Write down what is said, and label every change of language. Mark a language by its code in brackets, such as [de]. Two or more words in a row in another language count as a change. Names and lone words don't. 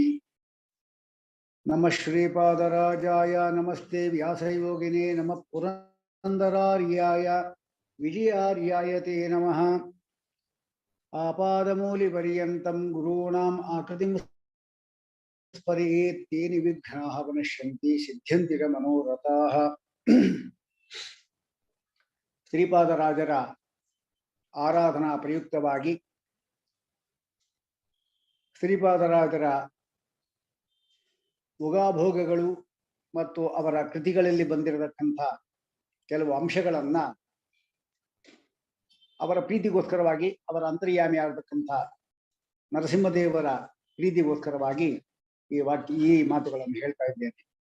[sa] नमः श्रीपादराजाय नमस्ते व्यासयोगिने नमः पुरन्दरार्याय विजयार्याय ते नमः. आपादमूलिपर्यन्तं गुरूणाम् आकृतिं स्मरेत् तेन विघ्नाः विनश्यन्ति सिद्ध्यन्ति च मनोरथाः. [kn] ಶ್ರೀಪಾದರಾಜರ ಆರಾಧನಾ ಪ್ರಯುಕ್ತವಾಗಿ ಶ್ರೀಪಾದರಾಜರ ಉಗಾಭೋಗಗಳು ಮತ್ತು ಅವರ ಕೃತಿಗಳಲ್ಲಿ ಬಂದಿರತಕ್ಕಂಥ ಕೆಲವು ಅಂಶಗಳನ್ನ ಅವರ ಪ್ರೀತಿಗೋಸ್ಕರವಾಗಿ, ಅವರ ಅಂತರ್ಯಾಮಿಯಾಗತಕ್ಕಂಥ ನರಸಿಂಹದೇವರ ಪ್ರೀತಿಗೋಸ್ಕರವಾಗಿ ಈ ಮಾತುಗಳನ್ನು ಹೇಳ್ತಾ ಇದ್ದೇನೆ.